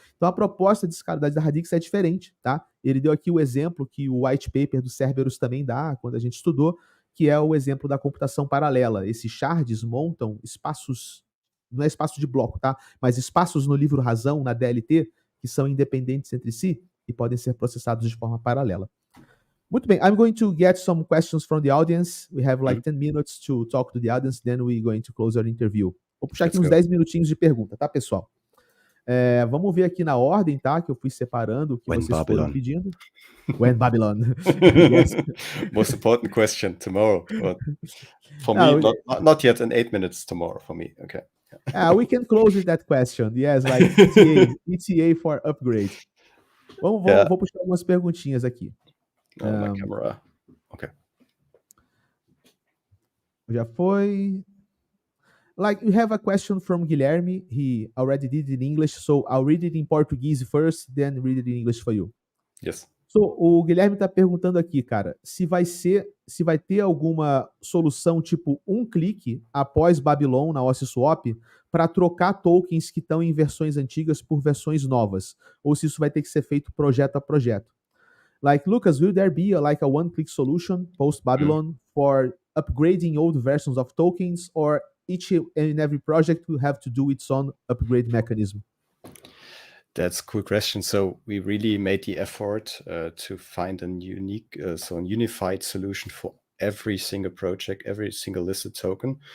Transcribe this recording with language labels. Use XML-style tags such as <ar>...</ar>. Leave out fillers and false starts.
<pt>Então a proposta de escalabilidade da Radix é diferente, tá? Ele deu aqui o exemplo que o white paper do Cerberus também dá, quando a gente estudou, que é o exemplo da computação paralela. Esses shards montam espaços, não é espaço de bloco, tá? Mas espaços no livro razão, na DLT, que são independentes entre si e podem ser processados de forma paralela. Muito bem,</pt> <en>I'm going to get some questions from the audience. We have like 10 minutes to talk to the audience, then we're going to close our interview.</en> <pt>Vou puxar aqui uns 10 minutinhos de pergunta, tá, pessoal? Vamos ver aqui na ordem, tá? Que eu fui separando o que</pt> <en>When</en> <pt>vocês</pt> <en>Babylon.</en> <pt>foram pedindo.</pt> <en>When Babylon. Yes. Most important question tomorrow. But for me, not yet in 8 minutes tomorrow for me. Okay. We can close with that question. Yes, like ETA for upgrade.</en> <pt>Vou puxar algumas perguntinhas aqui.</pt> <en>My camera. Okay.</en> <pt>Já foi.</pt> <en>Like, we have a question from Guilherme. He already did it in English, so I'll read it in Portuguese first, then read it in English for you. Yes.</en> <pt>So, o Guilherme está perguntando aqui, cara, se vai ter alguma solução tipo um clique após Babylon na Ociswap para trocar tokens que estão em versões antigas por versões novas, ou se isso vai ter que ser feito projeto a projeto.</pt> <en>Like, Lucas, will there be a one-click solution post-Babylon for upgrading old versions of tokens, or each and every project will have to do its own upgrade mechanism? That's a cool question. So we really made the effort to find a unified solution for every single project, every single listed token.</en>